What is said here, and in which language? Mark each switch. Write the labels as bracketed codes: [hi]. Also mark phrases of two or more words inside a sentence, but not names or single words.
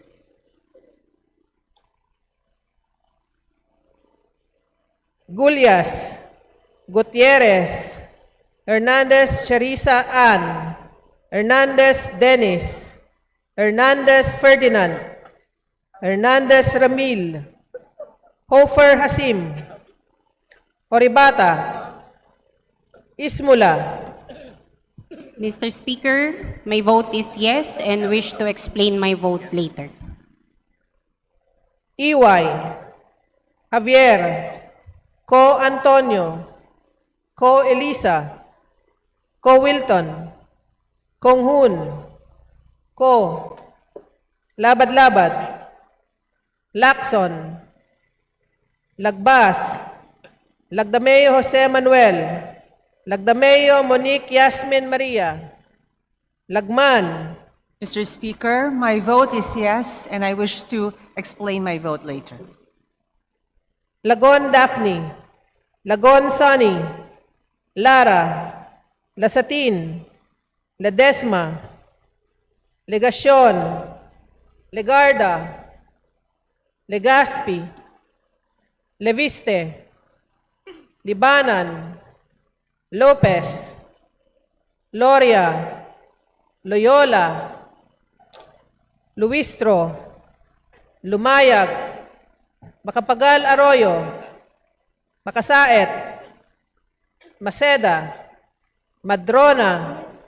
[en] Gulyas, Gutierrez, Hernandez Charissa Ann, Hernandez Dennis, Hernandez Ferdinand, Hernandez Ramil, Hofer Hasim, Horibata, Ismula. Mr. Speaker, my vote is yes and wish to explain my vote later. Iway, Javier, Ko Antonio, Ko Elisa, Ko Wilton, Kong Hun, Ko, Labad-Labad, Lacson, Lagbas, Lagdameo Jose Manuel, Lagdameo Monique Yasmin Maria, Lagman. Mr. Speaker, my vote is yes, and I wish to explain my vote later. Lagon Daphne, Lagon Sonny, Lara, Lasatin, Ledesma, Legacion, Legarda, Legaspi, Leviste, Libanan, Lopez, Loria, Loyola, Luistro, Lumayag, Makapagal Arroyo, Makasaet, Maceda, Madrona,